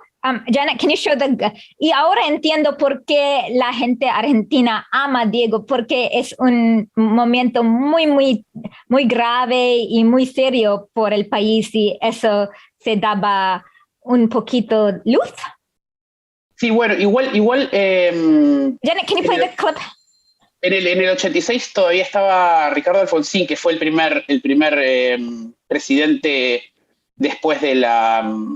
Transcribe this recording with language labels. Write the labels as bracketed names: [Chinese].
[Spanish] Janet, [English] can you show [Spanish] y ahora entiendo por qué la gente argentina ama a Diego, porque es un momento muy grave y muy serio por el país y eso se daba un poquito luz. Sí, bueno, igual. [English] Janet, can you play the clip? [Spanish] En el 86 todavía estaba Ricardo Alfonsín, que fue el primer presidente después de la